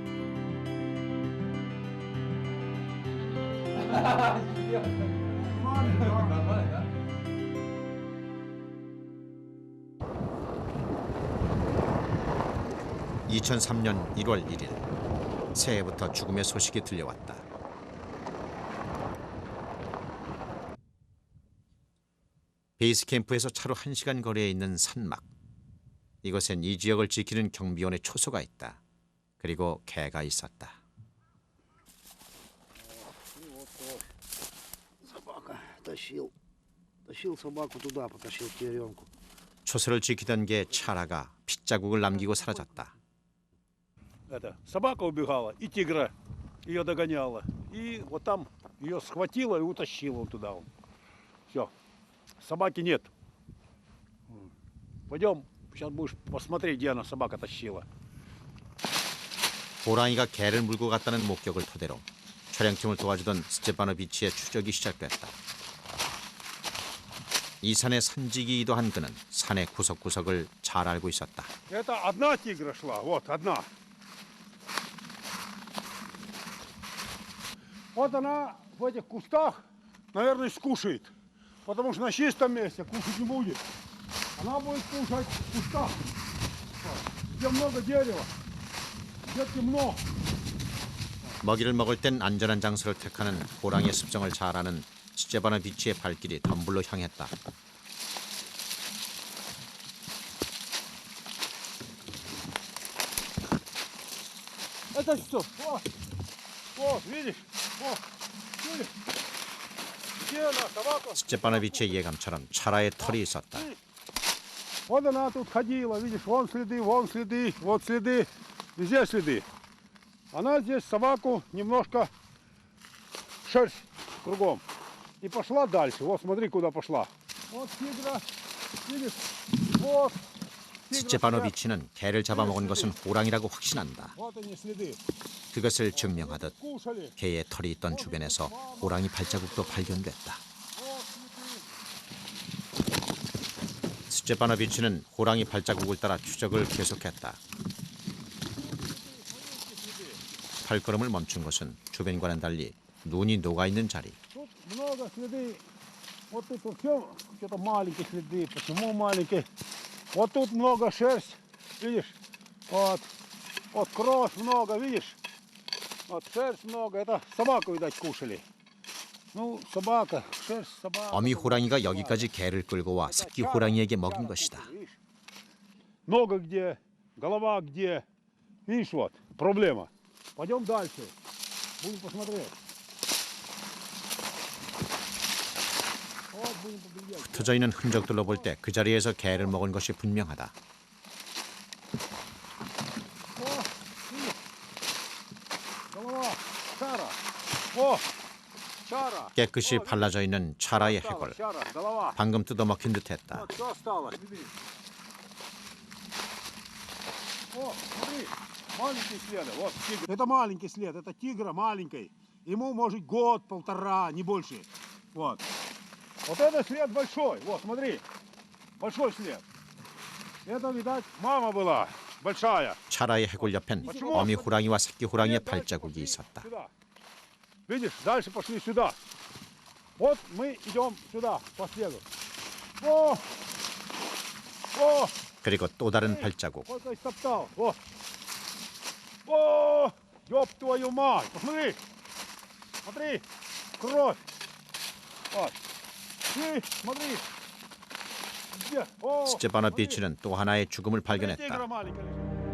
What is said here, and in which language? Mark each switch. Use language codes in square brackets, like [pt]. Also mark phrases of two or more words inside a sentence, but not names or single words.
[ko] (2003년 1월 1일) 새해부터 죽음의 소식이 들려왔다. 베이스 캠프에서 차로 1시간 거리에 있는 산막. 이곳엔 이 지역을 지키는 경비원의 초소가 있다. 그리고 개가 있었다. [ru] Собака тащил собаку туда, потащил к теремку. [ko] 초소를 지키던 개 차라가 핏자국을 남기고 사라졌다. [ru] Собака убегала, и тигра ее догоняла. И вот там ее схватила и утащила туда. Все, собаки нет. Пойдем, сейчас будешь посмотреть, где она собака тащила. [ko] 호랑이가 개를 물고 갔다는 목격을 토대로 촬영팀을 도와주던 스테파노비치의 추적이 시작됐다. 이 산의 산지기이기도 한 그는 산의 구석구석을 잘 알고 있었다. [ru] Это одна тигра шла, вот одна. Вот она в этих кустах, наверное, скушает. Потому что на чистом месте кушать не будет. Она будет кушать в кустах, где много дерева, где темно. [ko] 먹이를 먹을 땐 안전한 장소를 택하는 호랑이의 습성을 잘 아는 스테파노비치의 발길이 덤불로 향했다. [ru] Это что? Вот, видишь? Вот, видишь? Где она, собака? [ko] 스테파노비치의 예감처럼 차라의 털이 있었다. [ru] Вот она тут ходила, видишь, вон следы, вот следы, везде следы. Она здесь собаку немножко шерсть кругом. И пошла дальше. Вот смотри, куда пошла. Вот тигра, видишь, вот. [ko] 스테파노비치는 개를 잡아먹은 것은 호랑이라고 확신한다. [ru] Вот они следы. [ko] 그것을 증명하듯 [ru] Кушали. [ko] 개의 털이 있던 주변에서 호랑이 발자국도 발견됐다. 스테파노비치는 호랑이 발자국을 따라 추적을 계속했다. 발걸음을 멈춘 것은 주변과는 달리 눈이 녹아있는 자리. [ru] Тут много следы. Вот тут вот что-то маленькие следы. Почему маленькие? Вот тут много шерсть, видишь? Вот. Вот кровь много, видишь? Вот шерсть много. Это собаку, видать, кушали. Ну, собака, шерсть собака. [ko] 어미 호랑이가 여기까지 개를 끌고 와 새끼 호랑이에게 먹인 것이다. [ru] Нога где, голова где. Видишь, вот, проблема. Пойдем дальше. Будем посмотреть. Вот, будем поглядеть. [ko] 흩어져 있는 흔적들로 볼 때 그 자리에서 개를 먹은 것이 분명하다. [ru] О, видишь? Голова, чара. О, чара. [ko] 깨끗이 발라져 있는 차라의 해골. [ru] Чара, голова. [ko] 방금 뜯어먹힌 듯했다. [ru] Вот что осталось. О, смотри, маленький след. Вот тигр. Это маленький след, это тигра маленький. Ему может год, полтора, не больше. Вот. Вот это след большой. Вот, смотри. Большой след. Это, видать, мама была. Большая. [ko] 차라의 해골 옆엔 어미 호랑이와 새끼 호랑이의 발자국이 있었다. [ru] Сюда. Видишь, дальше пошли сюда. Вот мы идем сюда, по следу. О! О! [ko] 그리고 또 다른 발자국. [ru] Сколько истоптал. Вот. О! Ёб твою мать. Посмотри. Смотри. Кровь. Вот. И смотри. Где? О! [ko] 스테파노비치는 또 하나의 죽음을 [ru] Смотри, [ko] 발견했다. [ru] тигра маленькая лежит.